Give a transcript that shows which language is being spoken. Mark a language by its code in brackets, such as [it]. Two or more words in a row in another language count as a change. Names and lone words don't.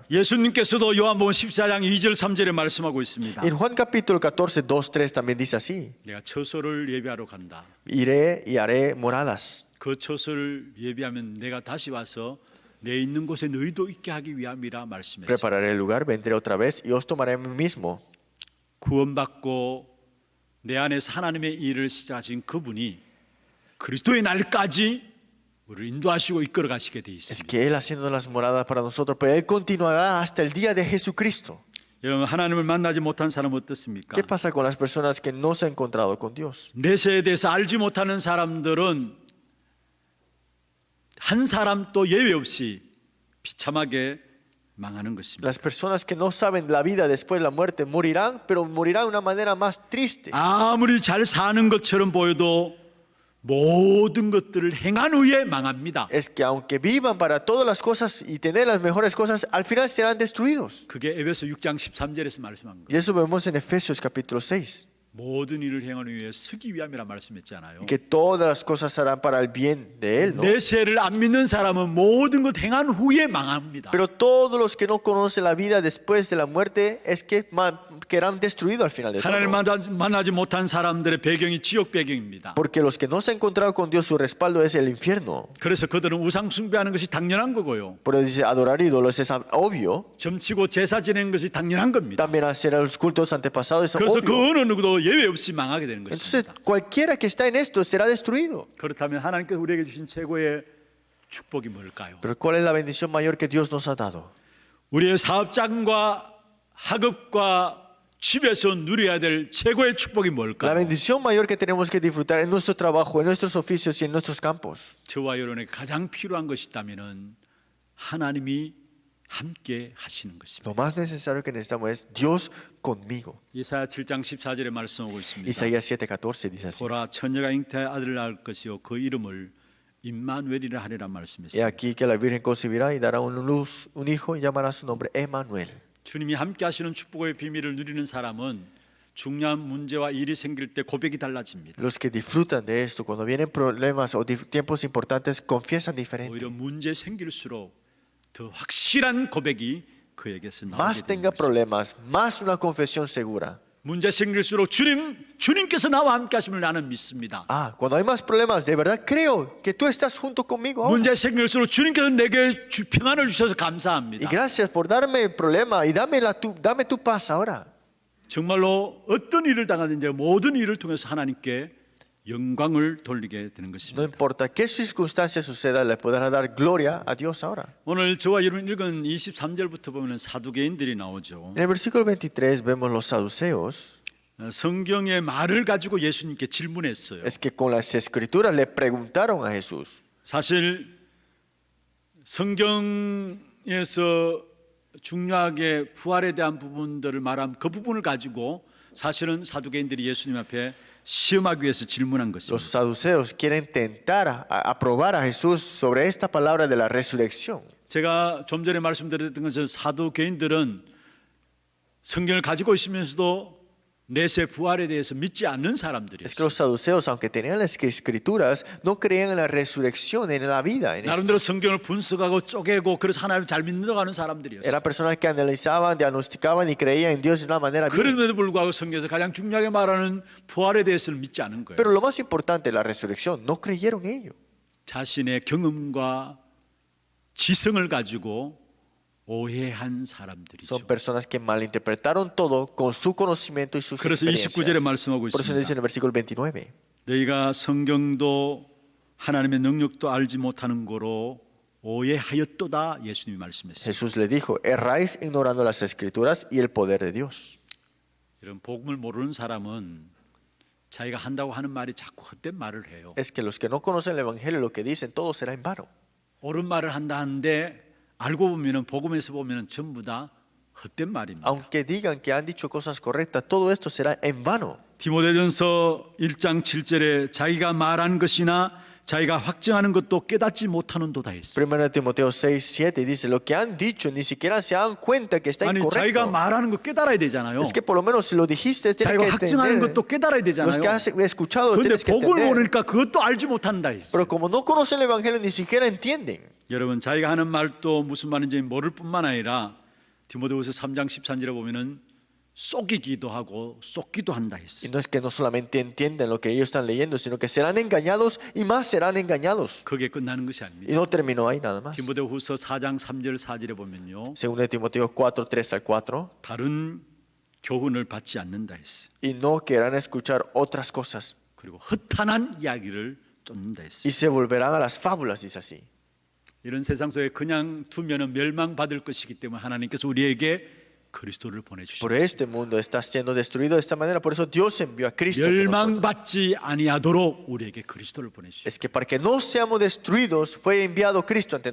[ko] 예수님께서도 요한복음 14장 2절 3절에 말씀하고 있습니다. [es] En Juan capítulo 14, 2, 3 también dice así. [ko] 내가 처소를 예비하러 간다. [es] Iré y haré moradas. [ko] 그 처소를 예비하면 내가 다시 와서 내 있는 곳에 너희도 있게 하기 위함이라 말씀했습니다. [es] Prepararé el lugar, vendré otra vez y os tomaré a mí mismo. [ko] 구원받고 내 안에서 하나님의 일을 시작하신 그분이 그리스도의 날까지 우리를 인도하시고 이끌어 가시게 돼 [es] Es [ko] 있습니다. [es] que Él haciendo las moradas para nosotros, pero Él continuará hasta el día de Jesucristo. [ko] 여러분, 하나님을 만나지 못한 사람은 어떻습니까? [es] ¿Qué pasa con las personas que no se han encontrado con Dios? [ko] 내세에 대해서 알지 못하는 사람들은 한 사람도 예외 없이 비참하게 망하는 것입니다. [es] Las personas que no saben la vida después de la muerte morirán, pero morirán de una manera más triste. [ko] 아무리 잘 사는 것처럼 보여도 모든 것들을 행한 후에 망합니다. [es] Es que aunque vivan para todas las cosas y tener las mejores cosas, al final serán destruidos. [ko] 그게 에베소 6장 13절에서 말씀한 거예요. [es] Y eso vemos en Efesios capítulo 6. [ko] 모든 일을 행한 후에 쓰기 위함이라 말씀했잖아요. [es] Y que todas las cosas serán para el bien de Él, ¿no? [ko] 내세를 안 믿는 사람은 모든 것 행한 후에 망합니다. [es] Pero todos los que no conocen la vida después de la muerte es que quedarán destruidos al final de [ko] 하나님을 [es] todo. [ko] 만나지 못한 사람들의 배경이 지옥 배경입니다. [es] Porque los que no se han encontrado con Dios, su respaldo es el infierno. [ko] 그래서 그들은 우상 숭배하는 것이 당연한 거고요. [es] Por eso dice, adorar ídolos es obvio. [ko] 점치고 제사 지내는 것이 당연한 겁니다. [es] También hacer los cultos antepasados es [ko] 그래서 그 [es] obvio. [ko] 어느 누구도 예외 없이 망하게 되는 [es] Entonces, [ko] 것입니다. [es] cualquiera que está en esto será destruido. [ko] 그렇다면 하나님께서 우리에게 주신 최고의 축복이 뭘까요? [es] Pero ¿cuál es la bendición mayor que Dios nos ha dado? [ko] 우리의 사업장과 학업과 집에서 누려야 될 최고의 축복이 [es] La [ko] 뭘까요? [es] bendición mayor que tenemos que disfrutar en nuestro trabajo, en nuestros oficios y en nuestros campos. [ko] 저와 여러분에게 가장 필요한 것이 있다면은 하나님이 함께 하시는 것입니다. [es] Lo más necesario que necesitamos es Dios conmigo. [ko] 이사야 7장 14절에 말씀하고 있습니다. [es] Isaías 7:14 dice así. [ko] 보라 처녀가 잉태하여 아들을 낳을 것이요 그 이름을 임마누엘이라 하리라 [es] He [ko] 말씀했습니다. [es] aquí que la Virgen concebirá y dará un hijo y llamará su nombre Emmanuel. [ko] 주님이 함께 하시는 축복의 비밀을 누리는 사람은 중요한 문제와 일이 생길 때 고백이 달라집니다. [es] Los que disfrutan de esto, cuando vienen problemas o tiempos importantes, confiesan diferente. [ko] 오히려 문제 생길수록 더 확실한 고백이 그에게서 나오게 [es] Más [ko] 되는 [es] tenga [ko] 것입니다. [es] problemas, más una confesión segura. [ko] 문제 생길수록 주님께서 나와 함께 하심을 나는 믿습니다. [es] Ah, cuando hay más problemas, de verdad creo que tú estás junto conmigo ahora. [ko] 문제 생길수록 주님께서 내게 평안을 주셔서 [es] Y [ko] 감사합니다. [es] gracias por darme el problema y dame tu paz ahora. [ko] 정말로 어떤 일을 당하든지 모든 일을 통해서 하나님께 영광을 돌리게 되는 [es] No [ko] 것입니다. [es] importa qué circunstancia suceda, le podrás dar gloria a Dios ahora. [ko] 오늘 저와 여러분 읽은 23절부터 보면 사두개인들이 나오죠. [es] En el versículo 23 vemos los saduceos. [ko] 성경의 말을 가지고 예수님께 질문했어요. [es] Es que con las escrituras le preguntaron a Jesús. [ko] 사실 성경에서 중요하게 부활에 대한 부분들을 말한 그 부분을 가지고 사실은 사두개인들이 예수님 앞에 시험하기 위해서 질문한 [es] Los [ko] 것입니다. [es] saduceos quieren tentar a probar a Jesús sobre esta palabra de la resurrección. [ko] 제가 좀 전에 말씀드렸던 것은 사두개인들은 성경을 가지고 있으면서도 내세 부활에 대해서 믿지 않는 [es] Es que [ko] 사람들이었어요. [es] los saduceos, aunque tenían las escrituras, no creían en la resurrección, en la vida. En esto. [ko] 나름대로 성경을 분석하고 쪼개고 그래서 하나님 잘 믿는다고 하는 사람들이었어요. [es] Eran personas que analizaban, diagnosticaban y creían en Dios de una manera bien. [ko] 그럼에도 불구하고 성경에서 가장 중요하게 말하는 부활에 대해서는 믿지 않은 거예요. [es] Pero lo más importante, la resurrección, no creyeron en ello. [ko] 자신의 경험과 지성을 가지고 오해한 사람들이죠. [es] Son personas que malinterpretaron todo con su conocimiento y sus [ko] 그래서 29절에 [es] experiencias. [ko] 말씀하고 [es] Por eso dice [ko] 있습니다. [es] en el versículo 29. [ko] 너희가 성경도 하나님의 능력도 알지 못하는 거로 오해하였도다 예수님이 말씀했어요. [es] Jesús le dijo, erráis ignorando las escrituras y el poder de Dios. [ko] 이런 복음을 모르는 사람은 자기가 한다고 하는 말이 자꾸 헛된 말을 해요. [es] Es que los que no conocen el Evangelio lo que dicen todo será en vano. [ko] 옳은 말을 한다 하는데 알고 보면은 복음에서 보면은 전부 다 헛된 말입니다. [es] Aunque digan que han dicho cosas correctas, todo esto será en vano. [ko] 디모데전서 1장 7절에 자기가 말한 것이나 자기가 확증하는 것도 깨닫지 못하는 도다 했어요. [es] 1 Timoteo 6:7 dice, lo que han dicho ni siquiera se dan cuenta que está [ko] 아니 자기가 [es] incorrecto. [ko] 말하는 거 깨달아야 되잖아요. [es] Es que por lo menos si lo dijiste, tienes [ko] 자기가 [es] que [ko] 확증하는 [es] entender. [ko] 것도 깨달아야 [es] Los [ko] 되잖아요. [es] que has escuchado, [ko] 그런데 [es] tienes que [ko] 복음을 [es] entender. [ko] 모르니까 그것도 알지 못한다 했어요. [es] Pero como no conocen el Evangelio, ni siquiera entienden. [ko] 여러분 자기가 하는 말도 무슨 말인지 모를 뿐만 아니라 디모데후서 3장 13절에 보면은 속이기도 하고 쏟기도 한다 [es] Y [ko] 했어요. [es] no es que no solamente entienden lo que ellos están leyendo, sino que serán engañados y más serán engañados. [ko] 그게 끝나는 것이 [es] Y [ko] 아닙니다. [es] no terminó ahí nada más. [ko] 디모데후서 4장 3절 4절에 보면요. [es] 2 Timoteo 4:3-4. [ko] 다른 교훈을 받지 않는다 했어요. [es] Y no querrán escuchar otras cosas. [ko] 그리고 허탄한 이야기를 쫓는다 했어요. [es] Y se volverán a las fábulas, dice así. [ko] 이런 세상 속에 그냥 두면은 멸망받을 것이기 때문에 하나님께서 우리에게 그리스도를 [es] Por [ko] 보내주셨습니다. [es] este mundo está siendo destruido de esta manera. Por eso Dios envió a Cristo. ante nosotros. [ko] 멸망받지 아니하도록 우리에게 그리스도를 보내주셨습니다. [es] Es que para que no seamos destruidos fue enviado Cristo ante